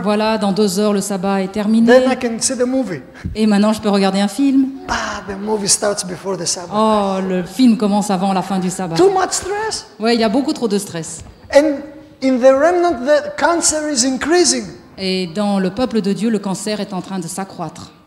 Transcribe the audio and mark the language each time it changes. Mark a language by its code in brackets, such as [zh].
[fr] Voilà, dans 2 heures, le sabbat est terminé. [en] Then I can see the movie. [fr] Et maintenant, je peux regarder un film. [en] The movie starts before the Sabbath. [fr] Oh, le film commence avant la fin du sabbat. [en] Too much stress. [fr] Oui, il y a beaucoup trop de stress. [en] And in the remnant, the cancer is increasing. [fr] Et dans le peuple de Dieu, le cancer est en train de s'accroître.